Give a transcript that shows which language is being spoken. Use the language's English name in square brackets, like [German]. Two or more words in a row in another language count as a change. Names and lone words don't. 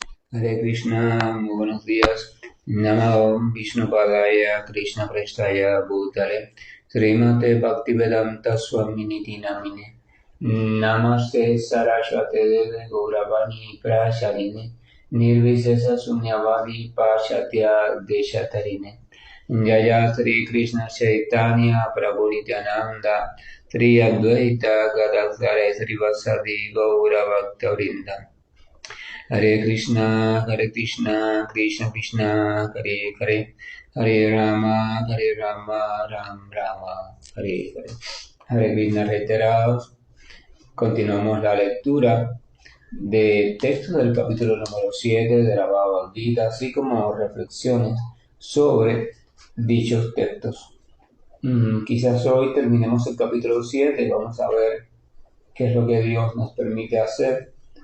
[Spanish] Hare Krishna, muy buenos días. [Sanskrit] नमो विष्णु पादाय कृष्ण प्रेष्ठाय भूतले श्रीमते भक्तिवेदान्त स्वामिन्निति नामिने नमस्ते सारस्वते देवे गौरवाणी प्रचारिणे निर्विशेष शून्यवादि पाश्चात्य देशतारिणे जय श्री कृष्ण चैतन्य प्रभु नित्यानन्द श्री अद्वैत गदाधर श्रीवासादि गौर भक्तवृन्द हरे कृष्ण कृष्ण कृष्ण हरे हरे हरे राम राम राम हरे हरे, Hare Rama, Ram Rama, Hare Hare. [Spanish] Hare Krishna reiterados. Continuamos la lectura de textos del capítulo número 7 de la Bhagavad Gita, así como reflexiones sobre dichos textos. Quizás hoy terminemos el capítulo 7 y vamos a ver qué es lo que Dios nos permite hacer.